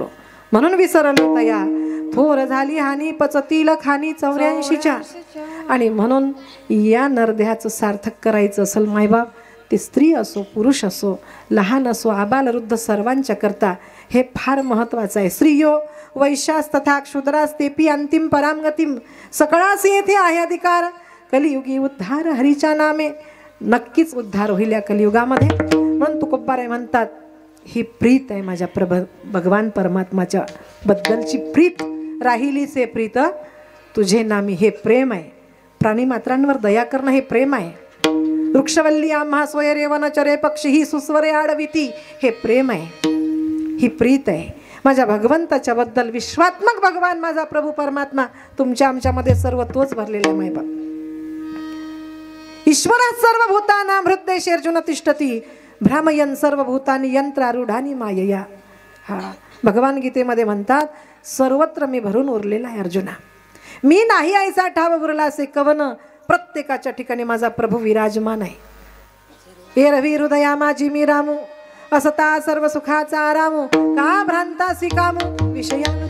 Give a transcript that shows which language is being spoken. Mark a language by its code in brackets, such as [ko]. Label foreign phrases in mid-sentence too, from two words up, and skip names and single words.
[mr] म्हणून विसरलो तया. थोर झाली हानी पचतील खानी 84च्या. आणि म्हणून या नरदेहाचं सार्थक करायचं असेल मायबाप, ते स्त्री असो पुरुष असो, लहान असो आबाल वृद्ध, सर्वांच्या करता हे फार महत्त्वाचं आहे. [sa] स्त्रियो वैश्यास तथा क्षुद्रास्तेपी अंतिम परामगतीम. [mr] सकळास येथे आहे अधिकार, कलियुगी उद्धार हरीच्या नामे. नक्कीच उद्धार होईल या कलियुगामध्ये. म्हणून तुकोबाराय म्हणतात, ही प्रीत आहे माझ्या भगवान परमात्माच्या बद्दलची प्रीत. राहिली से प्रीत तुझे नामी. हे प्रेम आहे. प्राणी मात्रांवर दया करणं हे प्रेम आहे. वृक्षवल्ली आम्हा स्वयरेवन चरे पक्षी ही सुस्वरे आडविती, हे प्रेम आहे, ही प्रीत आहे. माझ्या भगवंताच्या बद्दल विश्वात्मक भगवान माझा प्रभू परमात्मा तुमच्या आमच्यामध्ये सर्व तोच भरलेला आहे. [sa] मायबाप ईश्वरः सर्वभूतानां हृदयेषु तिष्ठति भ्रामयन् सर्वभूतानि यंत्रारूढानि मायया. [mr] हा भगवान गीतेमध्ये म्हणतात, सर्वत्र मी भरून उरलेला आहे अर्जुना. मी नाही ऐसा ठाव उरला असे कवन, प्रत्येकाच्या ठिकाणी माझा प्रभू विराजमान आहे. हे रवी हृदया माझी मी रामू, असता सर्व सुखाचा आरामू, का भ्रांतासी कामू विषयावरी.